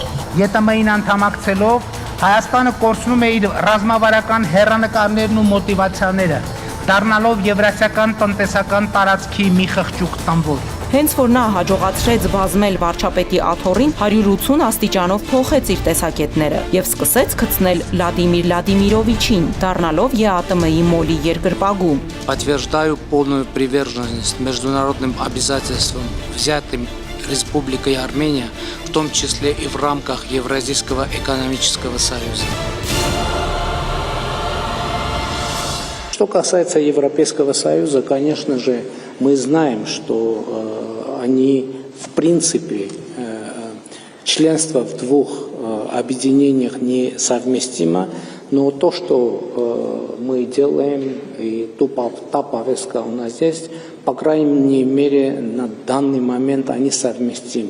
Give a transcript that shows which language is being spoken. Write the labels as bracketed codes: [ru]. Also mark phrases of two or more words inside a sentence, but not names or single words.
[hy] ԵԱՏՄ-ին անդամակցելով Հայաստանը կորցնում է իր ռազմավարական հեռանկարներն ու մոտիվացիաները, դառնալով եվրասիական տնտեսական տարածքի մի խղճուկ տանվոր։ Հենց որ նա հաջողացրեց բազմել վարչապետի աթոռին, 180 աստիճանով փոխեց իր տեսակետները եւ սկսեց գցնել Վլադիմիր Վլադիմիրովիչին, дառնալով ԵԱՏՄ-ի մոլի երկրպագու։ [ru] Подтверждаю полную приверженность международным обязательствам, взятым Республикой Армения, в том числе и в рамках Евразийского экономического союза. Что касается Европейского союза, конечно же, мы знаем, что они, в принципе, членство в двух объединениях несовместимо, но то, что мы делаем, и та повестка у нас здесь, по крайней мере, на данный момент они совместимы.